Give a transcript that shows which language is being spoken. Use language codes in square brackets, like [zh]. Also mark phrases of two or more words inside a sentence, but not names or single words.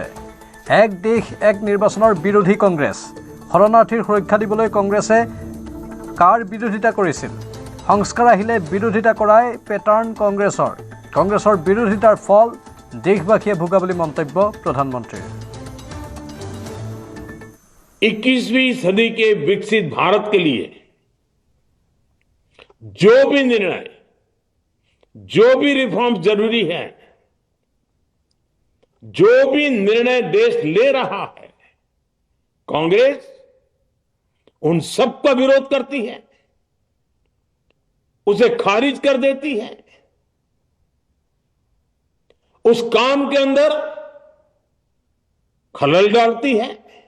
[as] এক দেশ এক নিৰ্বাচনৰ বিৰোধী কংগ্ৰেছ। শৰণাৰ্থীৰ সুৰক্ষা দিবলৈ কংগ্ৰেছে কাৰ বিৰোধিতা কৰিছিল? সংস্কাৰ আহিলে বিৰোধিতা কৰাই পেটাৰ্ণ কংগ্ৰেছৰ। কংগ্ৰেছৰ বিৰোধিতাৰ ফল দেশবাসীয়ে ভোগা বুলি মন্তব্য প্ৰধানমন্ত্ৰীৰ। [hi] 21वीं सदी के विकसित भारत के लिए जो भी निर्णय, जो भी रिफॉर्म्स जरूरी है, जो भी निर्णय देश ले रहा है, कांग्रेस उन सब का विरोध करती है, उसे खारिज कर देती है, उस काम के अंदर खलल डालती है।